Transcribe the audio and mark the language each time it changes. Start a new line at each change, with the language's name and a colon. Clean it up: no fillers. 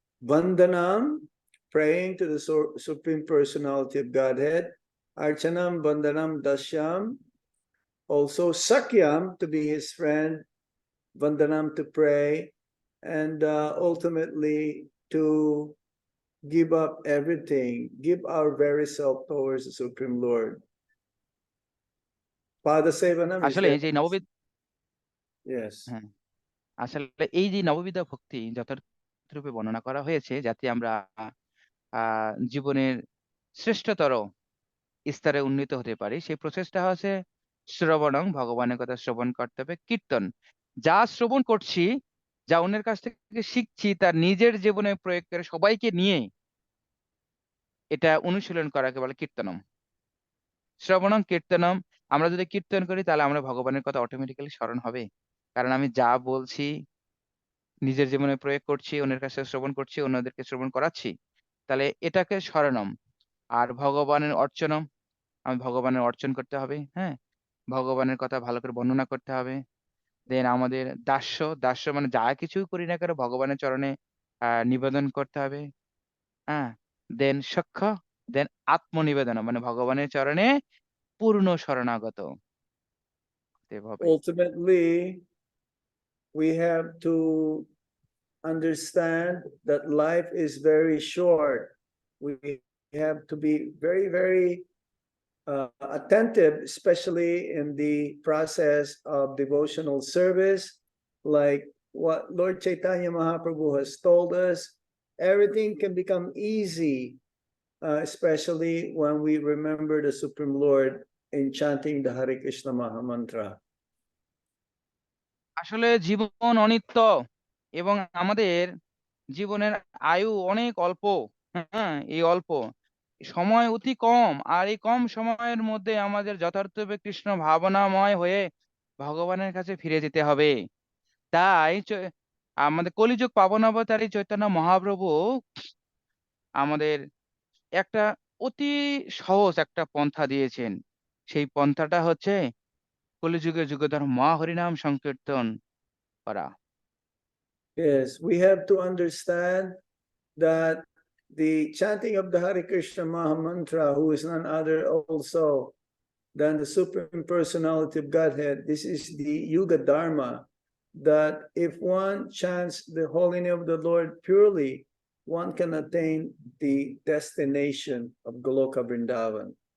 English: Vandanam, praying to the Supreme Personality of Godhead, Archanam, Vandanam, Dasyam, also Sakyam to be his friend, Vandanam to pray, and ultimately to give up everything, give our very self towards the Supreme Lord. Pada Sevanam is
Bangla: আসলে
English: very,
Bangla: যে
English: Yes.
Bangla: হ্যাঁ, আসলে এই যে নববিধ ভক্তি যথার্থরূপে বর্ণনা করা হয়েছে, যাতে আমরা জীবনের শ্রেষ্ঠতর স্তরে উন্নীত হতে পারি, সেই প্রচেষ্টা হচ্ছে শ্রবণং, ভগবানের কথা শ্রবণ করতে হবে, কীর্তন, যা শ্রবণ করছি, যা অন্যের কাছ থেকে শিখছি, তার নিজের জীবনে প্রয়োগ করে সবাইকে নিয়ে এটা অনুশীলন করাকে বলে কীর্তনম। শ্রবণম কীর্তনম, আমরা যদি কীর্তন করি তাহলে আমরা ভগবানের কথা অটোমেটিক্যালি স্মরণ হবে। কারণ আমি যা বলছি নিজের জীবনে প্রয়োগ করছি, অন্যের কাছে শ্রবণ করছি, অন্যদেরকে শ্রবণ করাচ্ছি। তাহলে এটাকে স্মরণম। আর ভগবানের অর্চনম, আমি ভগবানের অর্চন করতে হবে, হ্যাঁ? ভগবানের কথা ভালো করে বর্ণনা করতে হবে। দেন আমাদের দাস্য, দাস্য মানে যা কিছুই করি না কেন ভগবানের চরণে নিবেদন করতে হবে, হ্যাঁ? দেন সখ্য, দেন আত্মনিবেদন মানে ভগবানের চরণে পূর্ণ শরণাগত হতে হবে।
English: Ultimately, we have to understand that life is very short. We have to be very, very attentive, especially in the process of devotional service, like what Lord Chaitanya Mahaprabhu has told us. Everything can become easy, especially when we remember the Supreme Lord in chanting the Hare Krishna Maha Mantra.
Bangla: আসলে জীবন অনিত্য এবং আমাদের জীবনের আয়ু অনেক অল্প। হ্যাঁ, এই অল্প সময় অতি কম, আর এই কম সময়ের মধ্যে আমাদের যথার্থভাবে কৃষ্ণ ভাবনাময় হয়ে ভগবানের কাছে ফিরে যেতে হবে। তাই আমাদের কলিযুগ পাবনাবতারী চৈতন্য মহাপ্রভু আমাদের একটা অতি সহজ একটা পন্থা দিয়েছেন। সেই পন্থাটা হচ্ছে কলিযুগের যুগধর্ম মহা হরিনাম সংকীর্তন করা।
English: Yes, we have to understand that the chanting of the Hare Krishna Maha Mantra, who is none other also than the Supreme Personality of Godhead, this is the Yuga Dharma, that if one chants the holy name of the Lord purely, one can attain the destination of Goloka Vrindavan.